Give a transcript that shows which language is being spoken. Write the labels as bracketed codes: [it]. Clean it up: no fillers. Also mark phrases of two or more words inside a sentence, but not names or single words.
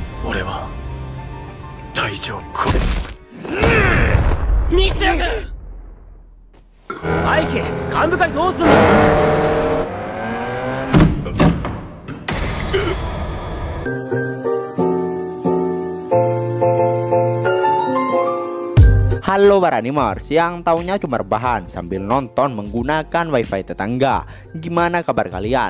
[ja] 俺は退場こ三ツ矢君、愛家幹部会どうすんの。 [id] Halo para animers yang taunya cuma rebahan sambil nonton menggunakan wifi tetangga. Gimana kabar kalian?